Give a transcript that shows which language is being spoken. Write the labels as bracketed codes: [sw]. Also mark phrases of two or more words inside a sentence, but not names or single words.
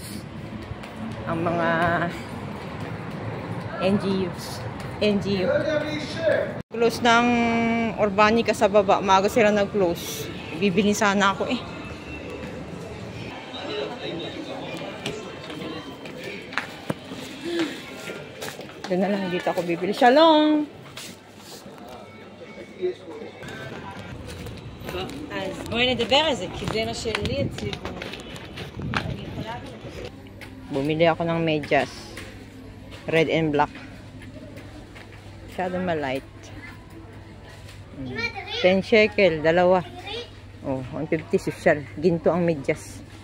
[tl] Ang mga NGU. Close ng Urbanica sa baba. Maaga sila nag-close. Bibili sana ako eh. Doon na lang, dito ako bibili. Shalom! [he] אז בואי נדבר על זה, כי זה מה שלי הציבו. [tl] Bumili ako ng medyas. [en] Red and black. [tl] Masyado malight. 10 shekel, dalawa. Oh, 150 social. Ginto ang medyas.